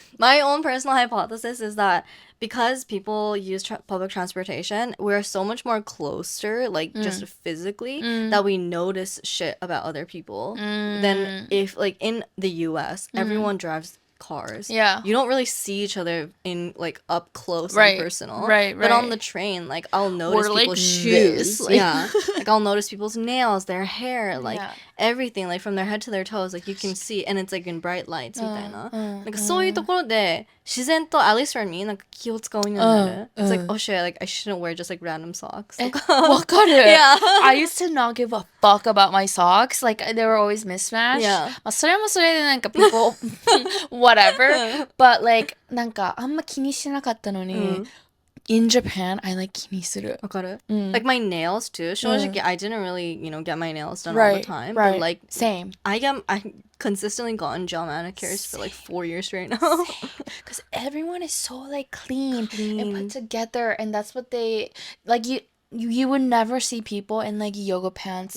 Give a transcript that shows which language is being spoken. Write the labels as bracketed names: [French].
[English] My own personal hypothesis is that because people use public transportation, we're so much more closer, like just physically, that we notice shit about other people than if, like, in the US, everyone drives cars. Yeah. You don't really see each other in, like, up close Right, and personal. right, But on right. the train, like, I'll notice Or, like, people's shoes. this, like- Yeah. Like, I'll notice people's nails, their hair, like, Yeah. everything, like, from their head to their toes, like, you can see, and it's, like, in bright lights, みたいな。 [Japanese] なんかそういうところで自然と [English] at least for me [Japanese] なんか気を使うようになる。 [English] It's like, oh shit, like I shouldn't wear just like random socks. [Japanese] わかる. [English] Yeah. I used to not give a fuck about my socks. Like, they were always mismatched. Yeah. [Japanese] まあそれもそれでなんか [English] people, whatever. But like, [Japanese] なんかあんま気にしてなかったのに、 [English] in Japan, I like [Japanese] 気にする。わかる? [English] Like my nails too. 正直, I didn't really, get my nails done all the Right, time. right. But like, Same. I consistently gotten gel manicures for like 4 years straight now. Because everyone is so like clean and put together, and that's what they like. You would never see people in like yoga pants